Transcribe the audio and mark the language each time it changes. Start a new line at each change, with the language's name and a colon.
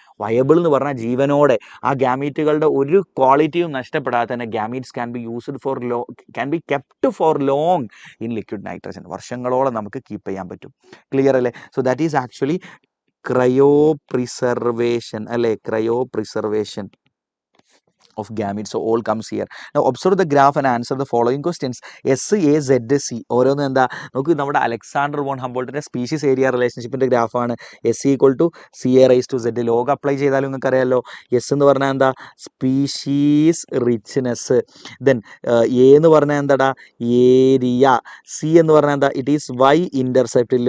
Malayalam: Viable എന്ന് പറഞ്ഞാൽ ജീവനോടെ ആ ഗാമീറ്റുകളുടെ ഒരു ക്വാളിറ്റിയും നഷ്ടപ്പെടാതെ തന്നെ
English: Gametes can be used for can be kept for long in liquid nitrogen.
Malayalam: വർഷങ്ങളോളം നമുക്ക് കീപ്പ് ചെയ്യാൻ പറ്റും. ക്ലിയർ അല്ലേ?
English: so that is actually cryopreservation
Malayalam: അല്ലേ?
English: Cryopreservation of gametes. So all comes here. Now observe the graph and answer the following questions. S, A, Z, C
Malayalam: ഓരോന്നും എന്താ നോക്ക്? നമ്മുടെ Alexander von ഹംബോൾട്ടിന്റെ species area റിലേഷൻഷിപ്പിന്റെ ഗ്രാഫാണ്. S equal to CA⁻Z. Log apply ചെയ്താലും നിങ്ങൾക്ക് അറിയാമല്ലോ. S എന്ന് പറഞ്ഞാൽ എന്താ? Species richness. ദെൻ എ എന്ന് പറഞ്ഞാൽ എന്താടാ? ഏരിയ. സി എന്ന് പറഞ്ഞാൽ എന്താ?
English: It is Y intercept.